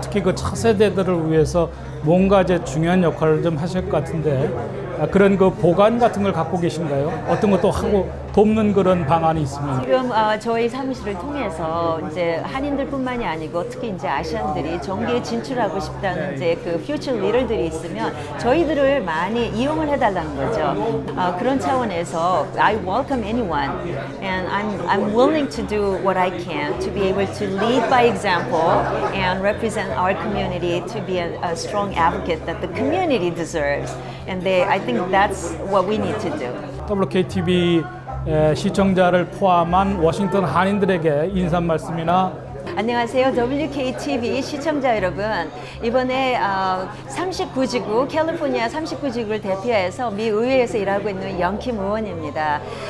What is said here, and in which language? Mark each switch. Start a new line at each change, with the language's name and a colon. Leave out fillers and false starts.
Korean: 특히 그 차세대들을 위해서 뭔가 이제 중요한 역할을 좀 하실 것 같은데, 그런 그 보관 같은 걸 갖고 계신가요? 어떤 것도 하고 돕는 그런 방안이 있으면. 지금 저희 사무실을 통해서 이제 한인들뿐만이 아니고 특히 이제 아시안들이 정계에 진출하고 싶다는 이제 그 퓨처 리더들이 있으면 저희들을 많이 이용을 해달라는 거죠. 그런 차원에서
English: I welcome anyone, and I'm willing to do what I can to be able to lead by example and represent our community to be a strong advocate that the community deserves. And I think that's what we need to do.
Korean: WKTV 시청자를 포함한 워싱턴 한인들에게 인사 말씀이나 안녕하세요. WKTV 시청자 여러분. 이번에 39지구, 캘리포니아 39지구를 대표해서 미 의회에서 일하고 있는 영킴 의원입니다.